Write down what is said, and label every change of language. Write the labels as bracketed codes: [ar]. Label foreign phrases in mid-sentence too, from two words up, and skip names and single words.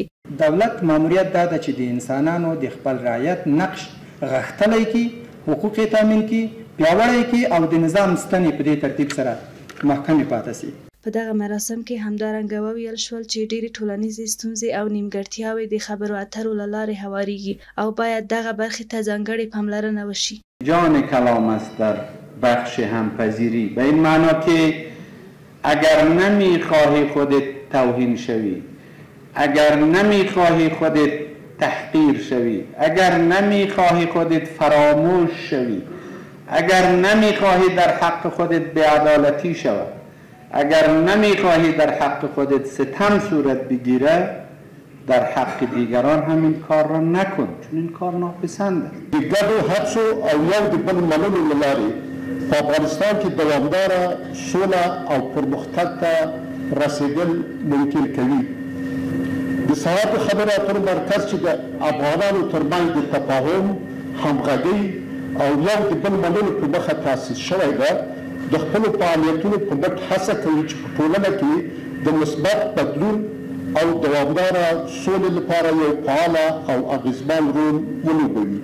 [ps] دولت ماموریت دا ده چې د انسانانو د خپل رعایت نقش غښتلی کړي، حقوق یې تامین کړي، پیاوړی کړي او د نظام ستنې په دې ترتیب سره محکمې پاتې شي. په دغه مراسم کې همدارنګه وویل شول چې ډېرې ټولنیزې ستونزې او نیمګړتیاوې د خبرو اترو له لارې هوارېږي او باید دغه برخې ته ځانګړې پاملرنه وشي. [fa] جان کلام است در بخش همپذیری، به این معنا که اگر نمیخواهی خودت توهین شوی، اگر نمیخواهی خودت تحقیر شوی، اگر نمیخواهی خودت فراموش شوی، اگر نمیخواهی در حق خودت بی‌عدالتی شود، اگر نمیخواهی در حق خودت ستم صورت بگیره، در حق دیگران هم این کار را نکن، چون این کار ناپسند است. [ps] د ګډو هڅو او یو د بل منلو له لارې په افغانستان کې دوامداره سوله او پرمختګ ته رسېدل ممکن کوي. د سهار د خبرو اترو مرکز چې د افغانانو ترمنځ د تفاهم، همغږۍ او یو د بل منلو په مخه تاسیس شوی ده، د خپلو فعالیتونو په ګډ هڅه کوي چې په ټولنه کې د مثبت بدلون او دوامداره سولې لپاره یو فعاله او اغېزمن رول ولوبوي.